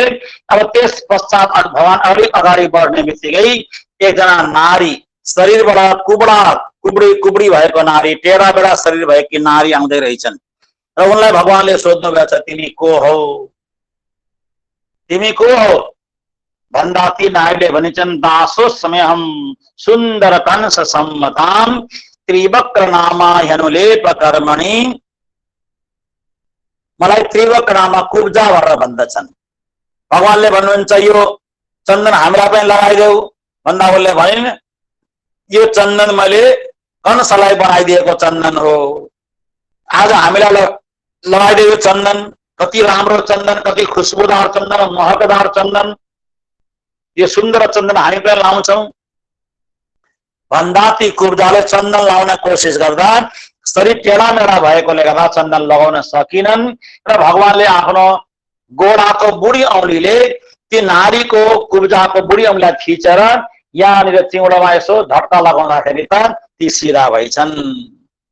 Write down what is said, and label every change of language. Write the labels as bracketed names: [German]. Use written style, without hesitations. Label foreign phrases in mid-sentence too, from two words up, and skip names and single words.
[Nepali] अब त्यस पश्चात भगवान अलिक अगाडि बढ्ने बित्तिकै एकजना नारी शरीरबाट कुबडी भएको नारी, टेढा बेडा शरीर भएकी नारी आउँदै रहेछन् र उनलाई भगवानले सोध्नु भएछ तिमी को हौ, तिमी को हौ भन्दा ती नारीले भनिन्छन् [Sanskrit] दासो समयहम सुन्दर कंस सम्मताम त्रिवक्र नामा ह्यनुलेप कर्मणि। [Nepali] मलाई त्रिवक्र नामा कुब्जा भनेर भन्दछन्। भगवानले भन्नुहुन्छ यो चन्दन हामीलाई पनि लगाइदेऊ भन्दा उसले भनिन् यो चन्दन मैले कंसलाई बनाइदिएको चन्दन हो। आज हामीलाई लगाइदिएको चन्दन कति राम्रो चन्दन, कति खुशबुदार चन्दन, महकदार चन्दन, यो सुन्दर चन्दन हामी पनि लाउँछौँ भन्दा ती कुब्जाले चन्दन लाउन कोसिस गर्दा शरीर टेढा मेढा भएकोले गर्दा चन्दन लगाउन सकिनन् र भगवानले आफ्नो गोडाको बुढी औँलीले ती नारीको कुब्जाको बुढी औँलीलाई थिचेर यहाँनिर चिउँडोमा यसो झट्का लगाउँदाखेरि त ती सिधा भइछन्।